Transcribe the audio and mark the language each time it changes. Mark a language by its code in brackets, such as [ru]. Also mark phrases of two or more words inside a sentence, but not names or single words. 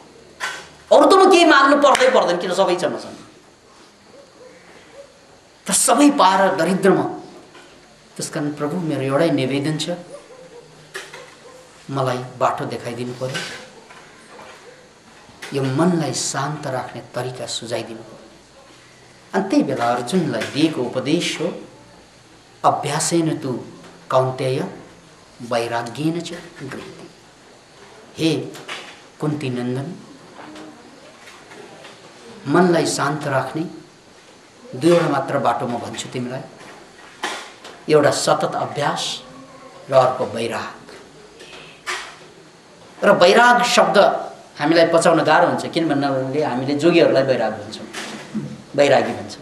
[ne] अरू त म केही माग्नु पर्दैन, किन सबै छ मसँग, तर सबै पाएर दरिद्र म। त्यसकारण प्रभु मेरो एउटै निवेदन छ, मलाई बाटो देखाइदिनु पर्यो, यो मनलाई शान्त राख्ने तरिका सुझाइदिनु पर्यो। अनि त्यही बेला अर्जुनलाई दिएको उपदेश हो, [sa] अभ्यासेन तु कौन्तेय वैराग्येन च गृह्यते। [ne] हे कुन्ती नन्दन, मनलाई शान्त राख्ने दुईवटा मात्र बाटो म भन्छु तिमीलाई, एउटा सतत अभ्यास र अर्को वैराग। र वैराग शब्द हामीलाई पचाउन गाह्रो हुन्छ, किन भन्नाले हामीले जोगीहरूलाई वैराग भन्छौँ, वैरागी भन्छौँ।